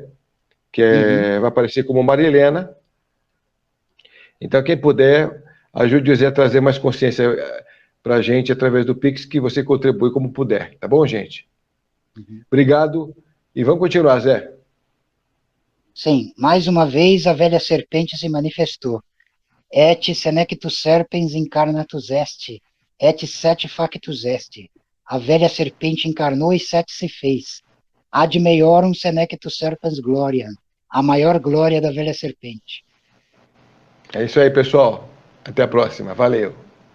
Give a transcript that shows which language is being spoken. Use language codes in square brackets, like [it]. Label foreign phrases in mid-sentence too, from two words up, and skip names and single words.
[pt] Vai aparecer como Marilena. Então, quem puder, ajude o Zé a trazer mais consciência para a gente através do Pix, que você contribui como puder. Tá bom, gente? Obrigado. E vamos continuar, Zé. Sim, mais uma vez a velha serpente se manifestou. [la] Et senectus serpens incarnatus est, et set factus est. [pt] A velha serpente encarnou e Sete se fez. [la] Ad meiorum senectus serpens gloria. [pt] A maior glória da velha serpente. É isso aí, pessoal. Até a próxima. Valeu.